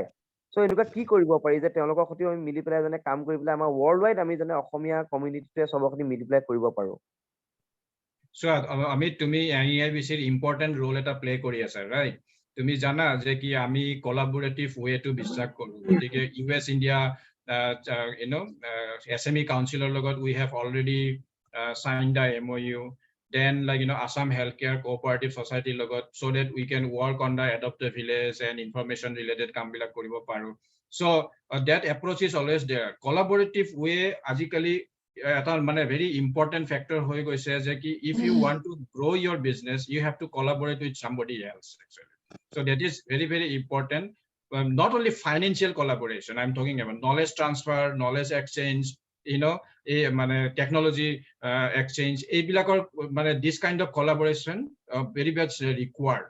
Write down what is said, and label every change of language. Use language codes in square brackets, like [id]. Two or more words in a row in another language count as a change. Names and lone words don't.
[as] সো এনেকুৱা কি কৰিব পাৰি যে তেওঁলোকৰ সৈতে আমি মিলি পেলাই যেনে কাম কৰি পেলাই আমাৰ [en] world wide [as] আমি যেনে অসমীয়া কমিউনিটিতে সবৰ সৈতে মিলি পেলাই কৰিব পাৰো। So Amit, তুমি NEIBC [en] important role [as] এটা প্লে কৰি আছা, ৰাইট? তুমি জানা যে কি আমি [en] collaborative wayটো [as] বিশ্বাস কৰো। [en] গতিকে US India SME Councilৰ লগত we have already signed the MOU. Then Assam Healthcare Cooperative Society লগত, so that we can work on the adoptive village and information related [as] কাম বিলাক কৰিব পাৰো। [en] So that approach is always there. Collaborative way [as] আজিকালি এটা মানে [en] very important factor [as] হৈ গৈছে যে কি [en] if you want to grow your business, you have to collaborate with somebody else actually. So that is very, very important. Not only financial collaboration, I'm talking about knowledge transfer, knowledge exchange, technology exchange. This kind of collaboration very much required.